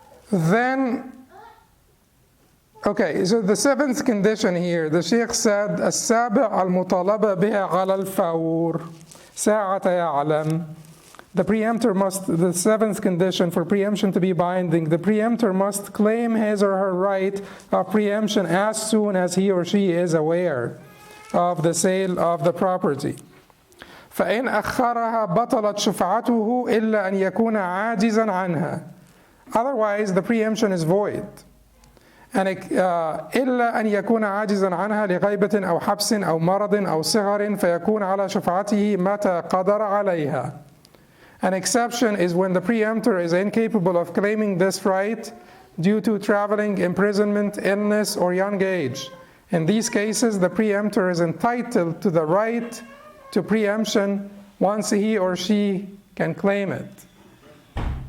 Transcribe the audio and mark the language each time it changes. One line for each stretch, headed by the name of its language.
English: Then, okay, so the seventh condition here, the Sheikh said,
Arabic: السابع المطالبة بها على الفور ساعة يعلم.
English: The preemptor must, the seventh condition for preemption to be binding, the preemptor must claim his or her right of preemption as soon as he or she is aware of the sale of the property.
Arabic: فإن أخرها بطلت شفعته إلا أن يكون عاجزا عنها.
English: Otherwise, the preemption is void.
Arabic: إلا أن يكون عاجزا عنها لغيبة أو حبس أو مرض أو صغر فيكون على شفعته متى قدر عليها.
English: An exception is when the preemptor is incapable of claiming this right due to traveling, imprisonment, illness, or young age. In these cases, the preemptor is entitled to the right to preemption once he or she can claim it.